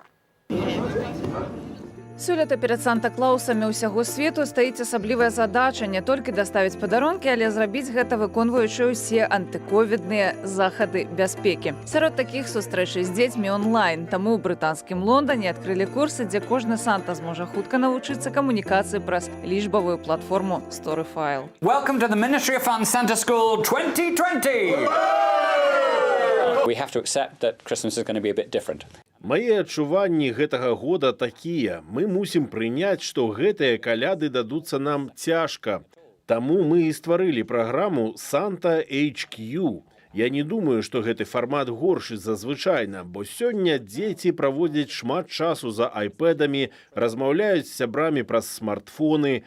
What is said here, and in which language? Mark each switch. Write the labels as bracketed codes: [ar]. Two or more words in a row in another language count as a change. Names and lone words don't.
[be] Сёлета перад Санта-Клаусамі ўсяго свету стаіць асаблівая задача не толькі даставіць падарункі, але зрабіць гэта выконваючы ўсе антыковідныя захады бяспекі. Сярод такіх сустрэчы з дзецьмі онлайн. Таму ў брытанскім Лондане адкрылі курсы, дзе кожны Санта зможа хутка навучыцца камунікацыі праз лічбавую платформу Storyfile. [en] Welcome to the Ministry of Fun Santa School 2020! We have to accept that Christmas is going to be a bit different. [be] Мае адчуванні гэтага года такія. Мы мусім прыняць, што гэтыя каляды дадуцца нам цяжка. Таму мы і стварылі праграму Santa HQ. Я не думаю, што гэты фармат горшы за звычайна, бо сёння дзеці праводзяць шмат часу за айпэдамі, размаўляюць з сябрамі праз смартфоны.